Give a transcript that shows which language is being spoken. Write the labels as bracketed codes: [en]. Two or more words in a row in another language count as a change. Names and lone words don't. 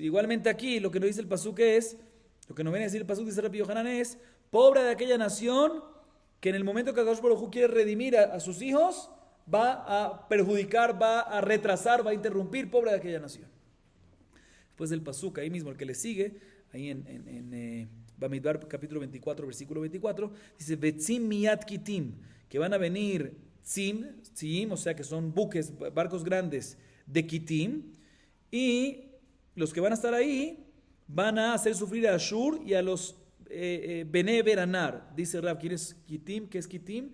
[es] Igualmente aquí, lo que nos dice el pasuk lo que nos viene a decir el pasuk, dice Rabbi Yohanan, es, pobre de aquella nación que en el momento que [he] הקדוש ברוך הוא [es] quiere redimir a sus hijos, va a perjudicar, va a retrasar, va a interrumpir, pobre de aquella nación. Después del pasuk, ahí mismo, el que le sigue, ahí en Bamidbar capítulo 24, versículo 24, dice, [he] וצים מיד כתים, [es] que van a venir tzim, o sea que son buques, barcos grandes de kitim, y los que van a estar ahí van a hacer sufrir a Ashur y a los Bene Beranar. Dice Rab, ¿quién es kitim? ¿Qué es kitim?